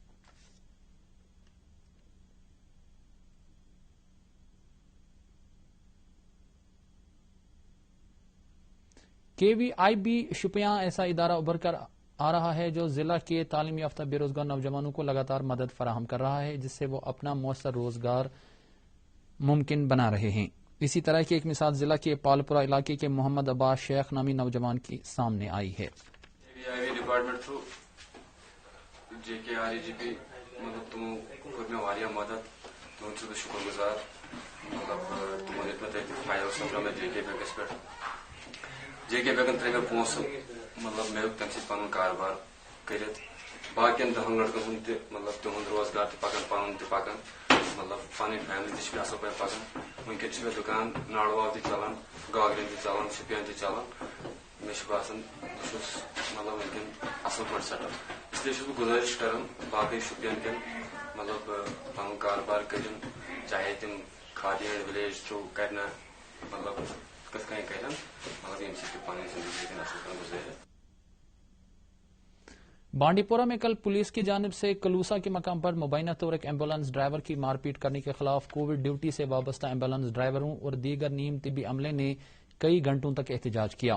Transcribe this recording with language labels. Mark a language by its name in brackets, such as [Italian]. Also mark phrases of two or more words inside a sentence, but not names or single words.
[Urdu] KVIB شپیاں ایسا ادارہ ابھر کر آ رہا ہے جو ضلع کے تعلیم یافتہ بے روزگار نوجوانوں کو لگاتار مدد فراہم کر رہا ہے جس سے وہ اپنا مؤثر روزگار ممکن بنا رہے ہیں. اسی طرح کی ایک مثال ضلع کے پالپورہ علاقے کے محمد عباس شیخ نامی نوجوان کی سامنے آئی ہے. [Kashmiri] KVIB [English] department through [Kashmiri] JKREGP مطلب تمو کور مے واریاہ مدد تمن چھس بہ شکر گزار مطلب تمن دیت مے فائدہ سمجھو میں JK بینکس پہ JK بینکن ترے مے پونسہ مطلب میں تم سی پن کاروبار کرت باقین 10 لڑکن ہند مطلب تہند روزگار تہ پکان پن تہ پکان مطلب پن فیملی تہ اصل پہ پکان. ونکن مے دکان ناڑواو تہ چلان گاگرین تہ چلان شپین تہ چلان مے باسان مطلب ونکن اصل پہ سیٹ اپ. اس لیے بہ گزارش کران باقی شپین کن مطلب پن کاروبار کرن چاہے تم کھادی اینڈ ولیج تھرو کرنا مطلب کت کن کرن مطلب یم سی پن زندگی اصل پہ گزارے. [Urdu] بانڈی پورہ میں کل پولیس کی جانب سے کلوسا کے مقام پر مبینہ طور ایک ایمبولینس ڈرائیور کی مار پیٹ کرنے کے خلاف کووڈ ڈیوٹی سے وابستہ ایمبولینس ڈرائیوروں اور دیگر نیم طبی عملے نے کئی گھنٹوں تک احتجاج کیا.